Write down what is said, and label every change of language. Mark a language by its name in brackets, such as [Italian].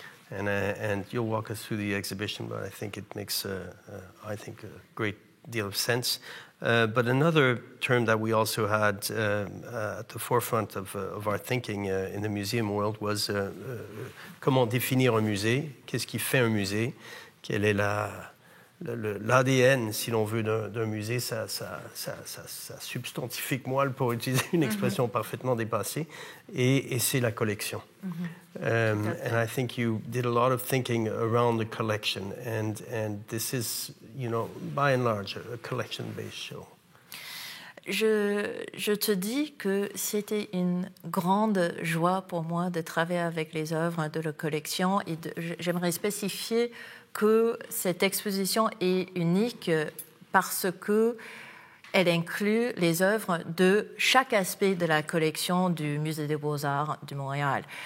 [English] And you'll walk us through the exhibition, but I think it makes a great deal of sense. But another term that we also had at the forefront of our thinking in the museum world was [French] comment définir un musée? Qu'est-ce qui fait un musée? Quel est l'ADN, si l'on veut, d'un musée, sa substantifique moelle, pour utiliser une expression parfaitement dépassée, et c'est la collection. [English] And I think you did a lot of thinking around the collection, and this is, you know, by and large, a collection-based show. [French] Je te dis que c'était une grande joie pour moi de travailler avec les œuvres de la collection, et j'aimerais spécifier que cette exposition est unique parce que elle inclut les œuvres de chaque aspect de la collection du Musée des Beaux-Arts de Montréal.